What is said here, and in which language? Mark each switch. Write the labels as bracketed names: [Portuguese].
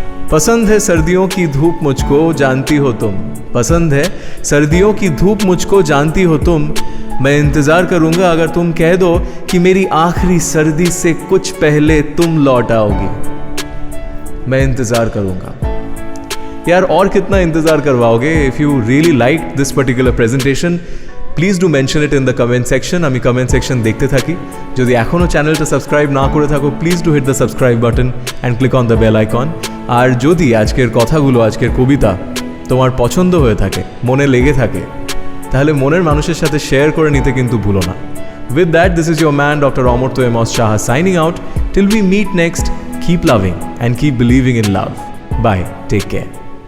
[Hindi] पसंद है सर्दियों की धूप मुझको, जानती हो तुम। पसंद है सर्दियों की धूप मुझको, जानती हो तुम। मैं इंतजार करूंगा अगर तुम कह दो कि मेरी आखिरी सर्दी से कुछ पहले तुम लौट आओगी। मैं इंतजार करूंगा। यार और कितना इंतजार करवाओगे? [English] If you really like this particular presentation please do mention it in the comment section. [Bangla] আমি কমেন্ট সেকশন দেখতে থাকি। যদি এখনও চ্যানেলটা সাবস্ক্রাইব না করে থাকো, [English] Please do hit the subscribe button and click on the bell icon. [Bangla] আর যদি আজকের কথাগুলো, আজকের কবিতা তোমার পছন্দ হয়ে থাকে, মনে লেগে থাকে, তাহলে মনের মানুষের সাথে শেয়ার করে নিতে কিন্তু ভুলো না। [English] With that, this is your man, Dr. Amurtha Amos Shaha, signing out. Till we meet next, keep loving and keep believing in love. Bye. Take care.